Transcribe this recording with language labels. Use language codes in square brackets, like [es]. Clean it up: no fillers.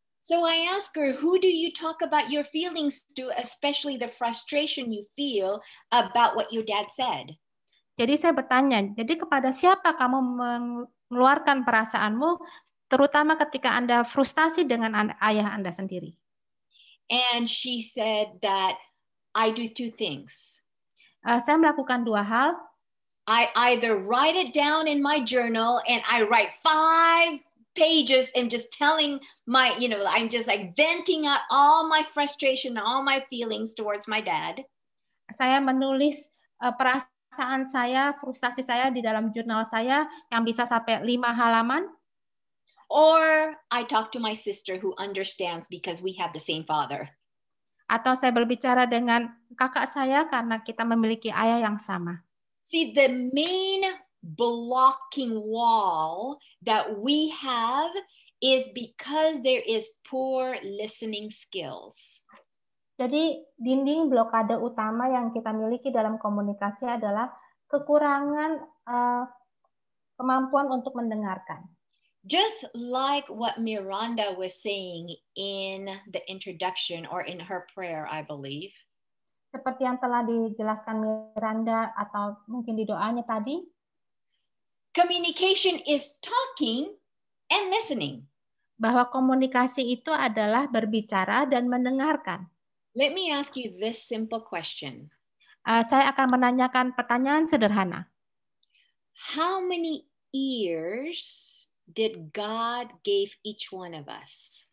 [en] So I ask her, who do you talk about your feelings to, especially the frustration you feel about what your dad said? [id] Jadi saya bertanya, jadi kepada siapa kamu mengeluarkan perasaanmu, terutama ketika Anda frustasi dengan ayah Anda sendiri? [en] And she said that I do two things. [id] Saya melakukan dua hal. [en] I either write it down in my journal and I write 5 pages and just telling my, I'm just like venting out all my frustration, all my feelings towards my dad. [id] Saya menulis perasaan saya, frustasi saya di dalam jurnal saya yang bisa sampai 5 halaman. [en] Or I talk to my sister who understands because we have the same father. [id] Atau saya berbicara dengan kakak saya karena kita memiliki ayah yang sama. [en] See, the main blocking wall that we have is because there is poor listening skills. [id] Jadi dinding blokade utama yang kita miliki dalam komunikasi adalah kekurangan kemampuan untuk mendengarkan. [en] Just like what Miranda was saying in the introduction or in her prayer, I believe. [id] Seperti yang telah dijelaskan Miranda atau mungkin di doanya tadi. [en] Communication is talking and listening. [id] Bahwa komunikasi itu adalah berbicara dan mendengarkan. [en] Let me ask you this simple question. [id] Saya akan menanyakan pertanyaan sederhana. [en] How many ears did God give each one of us?